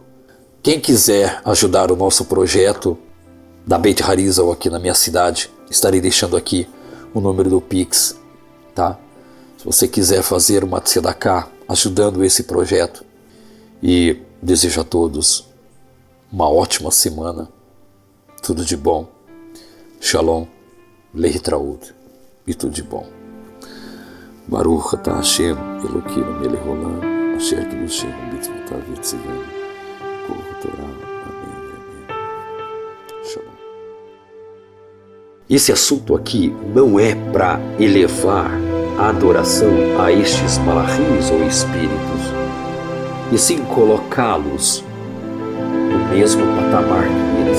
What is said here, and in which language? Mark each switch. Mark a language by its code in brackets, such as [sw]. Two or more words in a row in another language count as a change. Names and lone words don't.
[pt] Quem quiser ajudar o nosso projeto da Beit Harizal aqui na minha cidade, estarei deixando aqui o número do Pix, tá? Se você quiser fazer uma tzedakah ajudando esse projeto. E desejo a todos uma ótima semana. Tudo de bom. [he] שלום, להתראות. [pt] E tudo de bom. [he] ברוך אתה השם, אלוקינו מלך העולם, אשר קידשנו במצוותיו וציוונו קול תורה. [pt] Amém. Shalom. Esse assunto aqui não é para elevar a adoração a estes malachis ou espíritos, e sim colocá-los no mesmo patamar que eles.